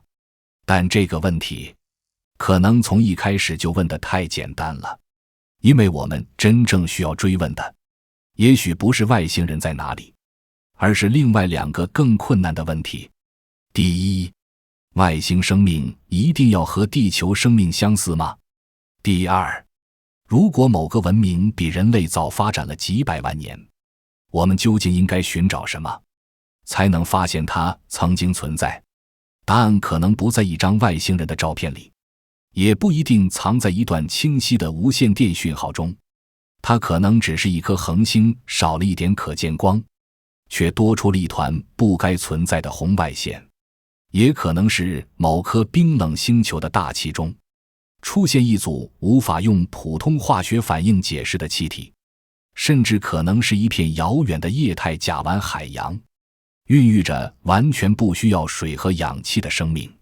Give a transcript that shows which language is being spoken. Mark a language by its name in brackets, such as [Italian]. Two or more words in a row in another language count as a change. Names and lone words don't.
[Chinese] 但這個問題可能從一開始就問得太簡單了，因為我們真正需要追問的，也許不是外星人在哪裡，而是另外2個更困難的問題。第一，外星生命一定要和地球生命相似嗎？第二，如果某個文明比人類早發展了幾百萬年，我們究竟應該尋找什麼，才能發現它曾經存在？答案可能不在一張外星人的照片裡，也不一定藏在一段清晰的无線電訊號中，它可能只是一顆恆星少了一點可見光，卻多出了一團不該存在的紅外線，也可能是某顆冰冷星球的大氣中出現一組無法用普通化學反應解釋的氣體，甚至可能是一片遙遠的液態甲烷海洋，孕育着完全不需要水和氧气的生命。